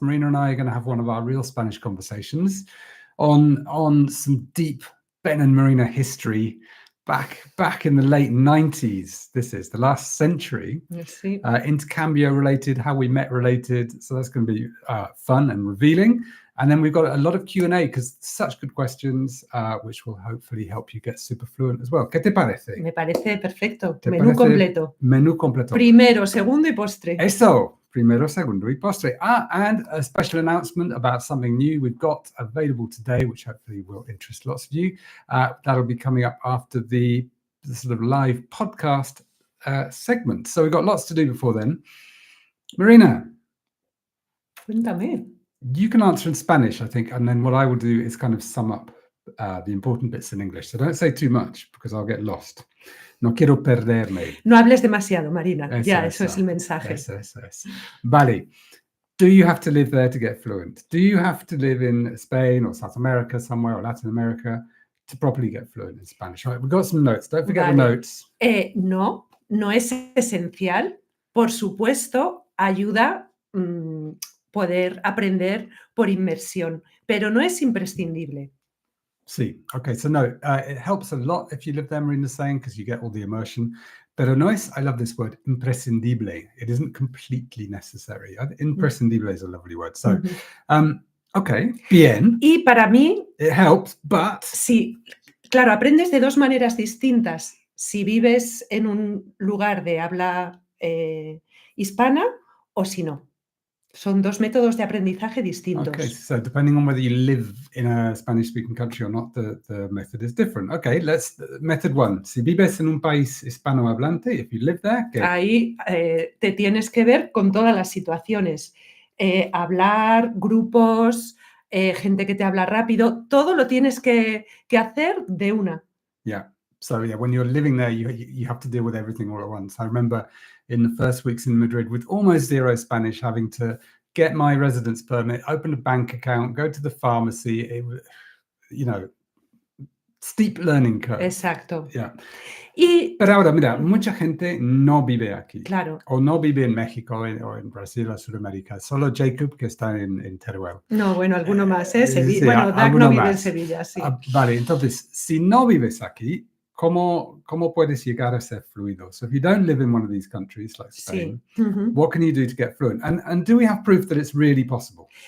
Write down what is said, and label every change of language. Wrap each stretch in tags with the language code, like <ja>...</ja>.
<en>Marina and I are going to have one of our real Spanish conversations on some deep Ben and Marina history back in the late 90s. This is the last century. Yes. Intercambio related, how we met related. So that's going to be fun and revealing. And then we've got a lot of Q&A because such good questions, which will hopefully help you get super fluent as well.</en> <es>¿Qué te parece? Me parece perfecto. Menú completo. Menú completo. Primero, segundo y postre. Eso. Primero, segundo y postre.</es> <en>And a special announcement about something new we've got available today, which hopefully will interest lots of you. That'll be coming up after the sort of live podcast segment. So we've got lots to do before then. Marina.</en> <es>Cuéntame.</es> <en>You can answer in Spanish, I think, and then what I will do is kind of sum up the important bits in English. So don't say too much because I'll get lost.</en> <es>No quiero perderme. No hables demasiado, Marina. Eso es el mensaje. Eso. Vale.</es> <en>Do you have to live there to get fluent? Do you have to live in Spain or South America somewhere or Latin America to properly get fluent in Spanish? Right, we've got some notes. Don't forget the notes.</en> <es>No es esencial. Por supuesto, ayuda poder aprender por inmersión, pero no es imprescindible.</es> <en>Sí, okay, so no, it helps a lot if you live there, Marina's saying, because you get all the immersion.</en> <es>Pero no es,</es> <en>I love this word, imprescindible. It isn't completely necessary. Imprescindible is a lovely word. So, okay, bien.</en> <es>Y para mí,</es> <en>it helps, but...</en> <es>Sí, claro, aprendes de dos maneras distintas. Si vives en un lugar de habla hispana o si no. Son dos métodos de aprendizaje distintos.</es> <en>Okay, so depending on whether you live in a Spanish-speaking country or not, the method is different. Okay, method one.</en> <es>Si vives en un país hispanohablante,</es> <en>if you live there,</en> <es>¿qué? Ahí te tienes que ver con todas las situaciones. Hablar, grupos, gente que te habla rápido, todo lo tienes que hacer de una.</es> <en>Yeah. So yeah, when you're living there, you have to deal with everything all at once. I remember in the first weeks in Madrid with almost zero Spanish, having to get my residence permit, open a bank account, go to the pharmacy. It was, steep learning curve.</en> <es>Exacto.</es> <en>Yeah.</en> <es>Pero ahora, mira, mucha gente no vive aquí. Claro. O no vive en México o en Brasil o Sudamérica. Solo Jacob, que está en Teruel. No, bueno, alguno más, ¿eh? Sí, bueno, Dag no vive más. en Sevilla, sí. Vale, entonces, si no vives aquí, ¿cómo puedes llegar a ser fluido?</es> <en>So if you don't live in one of these countries like Spain,</en> <es>sí.</es> <en>What can you do to get fluent? And do we have proof that it's really possible?</en>